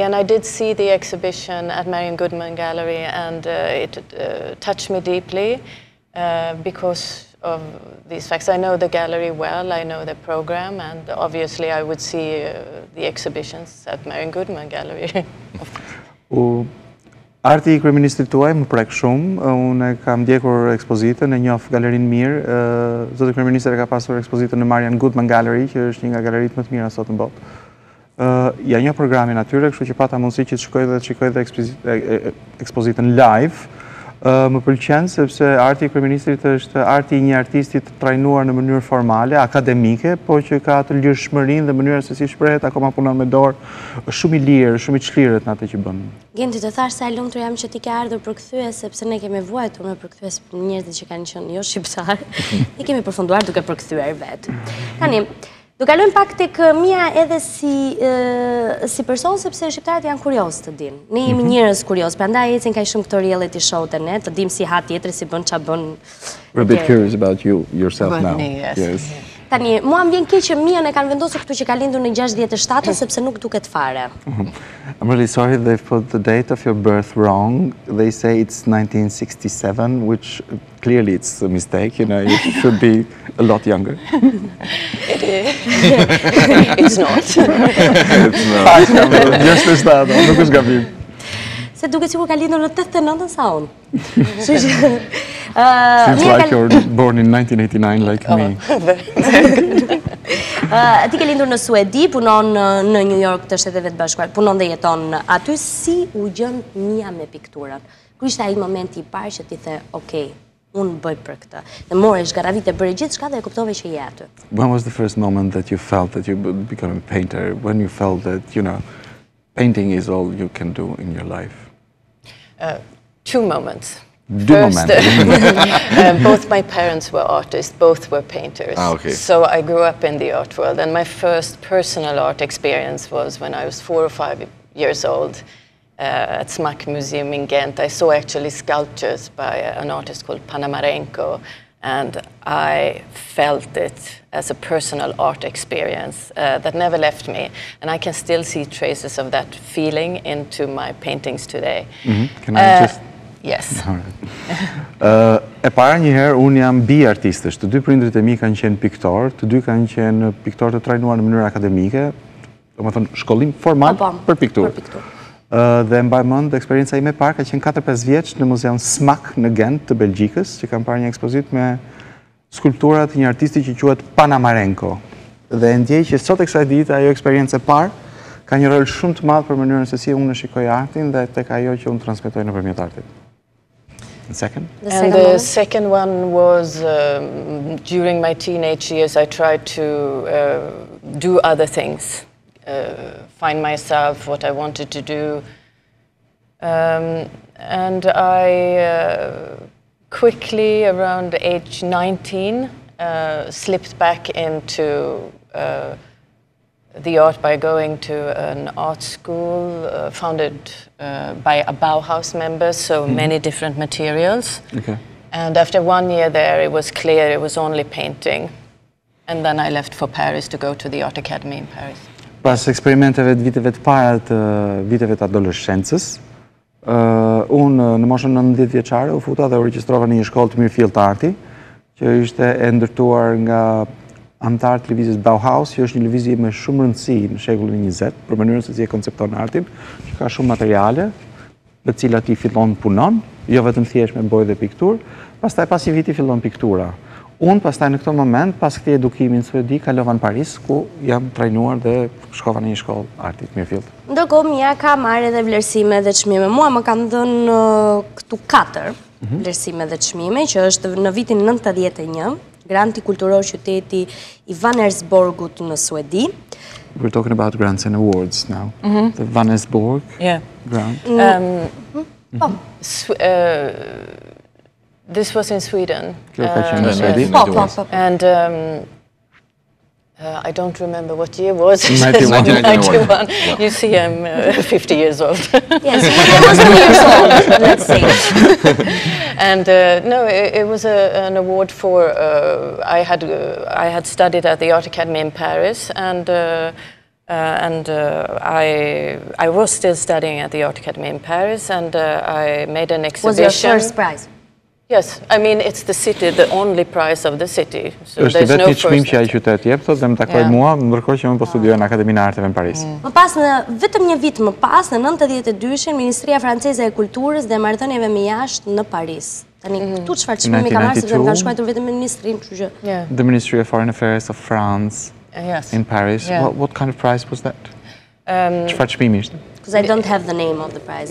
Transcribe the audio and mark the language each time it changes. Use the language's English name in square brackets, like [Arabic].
[English] And I did see the exhibition at Marion Goodman Gallery, and it touched me deeply because of these facts. I know the gallery well, I know the program, and obviously I would see the exhibitions at Marion Goodman Gallery. [Albanian] Arti I Kryeministrit tuaj më prek shumë, unë kam ndjekur ekspozitën, e njoh galerinë mirë, Zoti Kryeministri ka pasur ekspozitën në Marion Goodman Gallery, që është një nga galeritë më të mira sot në botë. Ja njoh programin atyre, kështu që pata mundësi që të shkoj dhe ekspozitën live. Më pëlqen sepse arti I Kryeministrit është arti I një artisti të trajnuar në mënyrë formale, akademike, po që ka të lirshmërinë dhe mënyrën se si shprehet, akoma punon me dorë, është shumë I lirë, shumë I çlirët në atë që bën. Genti, të thash se e lumtur jam që ti ke ardhur për kthye, sepse ne kemi vuajtur me përkthyes për njerëzit që kanë qenë jo shqiptar. Ne kemi përfunduar duke përkthyer vetë. Tani, do kalojmë pak tek Mia edhe si person, sepse shqiptarët janë kurioz të dinë. Ne jemi njerëz kurioz, prandaj ecin kaq shumë këto reality show të ne, të dim si ha tjetri, si bën ç'a bën. [English] We're a bit curious about you yourself now. Yes. [Albanian] Tani, mua më vjen keq që Mian e kanë vendosur këtu që ka lindur në 67, sepse nuk duket fare. [English] I'm really sorry they've put the date of your birth wrong. They say it's 1967, which clearly it's a mistake. You know, you should be a lot younger. It is. It's not. It's not. Just as that, [Albanian] nuk është gabim. Se duket sikur ka lindur në 89 sa unë. [English] Seems like you're born in 1989 like me. [Albanian] Ti ke lindur në Suedi, punon në New York të Shteteve të Bashkuara, punon dhe jeton aty. Si u gjën Mia me pikturat? Ku ishte ai momenti I parë që ti the, okay, unë bëj për këtë. Dhe more zgarravite bëre gjithçka dhe e kuptove që je aty. [English] When was the first moment that you felt that you would become a painter? When you felt that, you know, painting is all you can do in your life? Two moments. First, both my parents were artists, both were painters. Okay. So I grew up in the art world, and my first personal art experience was when I was 4 or 5 years old at Smack Museum in Ghent. I saw actually sculptures by an artist called Panamarenko, and I felt it as a personal art experience that never left me. And I can still see traces of that feeling into my paintings today. Can I just... Yes. [Albanian] E para njëherë, unë jam bi artistësh. Të dy prindrit e mi kanë qenë piktor, të dy kanë qenë piktor të trajnuar në mënyrë akademike, do më thënë shkollim formal për pikturë. Dhe mbaj mend eksperienca ime e parë ka qenë 4-5 vjeç në muzeun Smack në Gent të Belgjikës, që kam parë një ekspozitë me skulpturat një artisti që quhet Panamarenko. Dhe ndjej që sot e kësaj dite ajo eksperiencë e parë ka një rol shumë të madh për mënyrën se si unë shikoj artin dhe tek ajo që unë transmetoj nëpërmjet artit. [English] And second? The second one was during my teenage years, I tried to do other things, find myself, what I wanted to do. And I quickly, around age 19, slipped back into the art by going to an art school founded by a Bauhaus member, so many different materials. Okay. And after 1 year there, it was clear it was only painting. And then I left for Paris to go to the Art Academy in Paris. [Albanian] Pas eksperimenteve të viteve të para të viteve të adoleshencës, unë në moshën 19 vjeçare u futa dhe u regjistrova në një shkollë të mirëfillt të arti, që ishte e ndërtuar nga antar të lëvizjes Bauhaus, që është një lëvizje me shumë rëndësi në shekullin 20, për mënyrën se si e koncepton artin, që ka shumë materiale, me të cilat I fillon punon, jo vetëm thjesht me bojë dhe pikturë, pastaj pas një viti fillon piktura. Unë pastaj në këto moment, pas këtij edukimi në Suedi, kalova në Paris, ku jam trajnuar dhe shkova në një shkollë arti të mirëfillt. Ndërkohë Mia ka marrë edhe vlerësime dhe çmime. Mua më kanë dhënë këtu 4 vlerësime dhe çmime, që është në vitin 91, granti kulturor qyteti I Vanersborgut në Suedi. [English] We're talking about grants and awards now. The Vanersborg grant. This was in Sweden. [Albanian] Kjo ka qenë në Suedi. [English] And I don't remember what year was. 1991. Yeah. You see, I'm 50 years old. Yes, I was 2 years old, let's say. And no, it was an award for, I had studied at the Art Academy in Paris, and I was still studying at the Art Academy in Paris, and I made an exhibition. Was your first prize? Yes, I mean, it's the city, the only prize of the city. So [Albanian] Është [English] there's [Albanian] vetë [English] no [Albanian] një çmim [English] first. [Albanian] që ai qytet jep, thotë dhe më takoi mua, ndërkohë që unë po studioj në Akademinë e Arteve në Paris. Më pas, vetëm një vit më pas, në 92-shin, Ministria Franceze e Kulturës dhe Marrëdhënieve me Jashtë në Paris. Tani, këtu çfarë çmimi ka marrë, sepse më kanë shkruar vetëm ministrin, kështu që. [English] Yeah. The Ministry of Foreign Affairs of France Yes. in Paris. Yeah. What kind of prize was that? [Albanian] Çfarë çmimi ishte? [English] Because I don't have the name of the prize.